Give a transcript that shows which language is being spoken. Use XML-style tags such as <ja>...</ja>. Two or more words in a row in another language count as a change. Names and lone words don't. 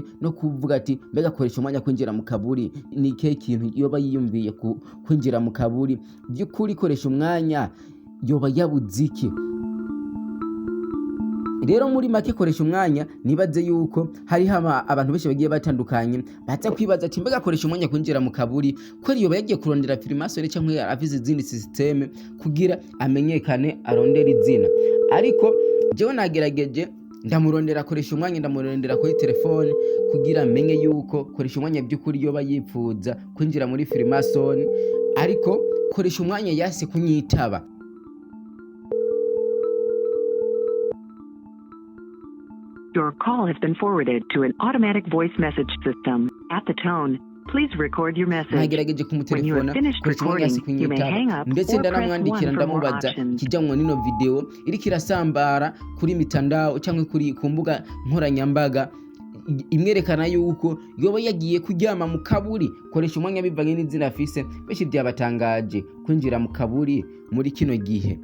<rn>no kuvuga ati mbega Koreshumwanya kwinjira mu kaburi ni ke kintu yoba yiyumviye kwinjira mu kaburi by'ukuri Koreshumwanya yoba yabuziki rero muri make koresha umwanya nibaze yuko hari abantu benshi bagiye batandukanye baza kwibaza ati mbega koresha umwanya kwinjira mu kaburi ko yoba yagiye kurondera Freemason cyangwa avize izindi systeme kugira amenyekane arondera izina. Ariko jewe nagerageje ndamurondera koresha umwanya, ndamurondera kuri telefone kugira menye yuko koresha umwanya by'ukuri yoba yipfuza kwinjira muri Freemason, ariko koresha umwanya yase kunyitaba.</rn> <en>Your call has been forwarded to an automatic voice message system. At the tone, please record your message.</en> <rn>Nagerageje kumutelefona koresha umwanya yase kunyitaba, ndetse ndanamwandikira ndamubaza kijamwe nino video iriko irasambara kuri mitandao cyangwa kuri kumbuga nkoranyambaga imwerekana yuko yoba yagiye kuryama mu kaburi. Koresha umwanya bivanye n'izina afise, beshi byabatangaje kwinjira mu kaburi muri kino gihe.</rn>